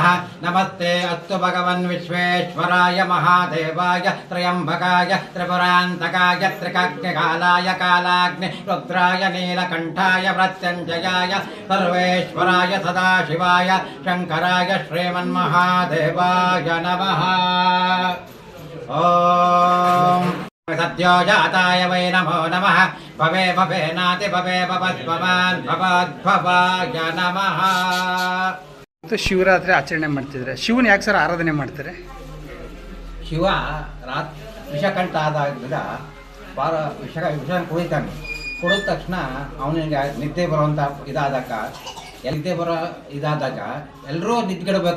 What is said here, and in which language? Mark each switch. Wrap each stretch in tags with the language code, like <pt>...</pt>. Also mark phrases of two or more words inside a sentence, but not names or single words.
<sa>नमस्ते अस्तु भगवन् विश्वेश्वराय महादेवाय त्र्यम्बकाय त्रिपुरान्तकाय त्रिकाग्निकालाय कालाग्नि रुद्राय नीलकण्ठाय मृत्युञ्जयाय सर्वेश्वराय सदाशिवाय शङ्कराय श्रीमन्महादेवाय नमः। ॐ सत्यो जाताय वै नमो नमः। भवे भवे नाति भवे भवद्भवान् भवद्भवाय नमः।</sa> <kn>ಶಿವರಾತ್ರಿ ಆಚರಣೆ ಮಾಡ್ತಿದ್ರೆ ಶಿವನ ಯಾಕೆ ಸರ್ ಆರಾಧನೆ ಮಾಡ್ತಾರೆ? ಶಿವ ವಿಷಕಂಠ ಆದಾಗ ಭಾಳ ವಿಷ ಕುಡಿತಾನೆ. ಕುಡಿದ ತಕ್ಷಣ ಅವನಿಗೆ ನಿದ್ದೆ ಬರುವಂಥ ಇದಾದಾಗ ನಿದ್ದೆ ಇದಾದಾಗ ಎಲ್ಲರೂ ನಿದ್ಗೆಡಬೇಕು.</kn>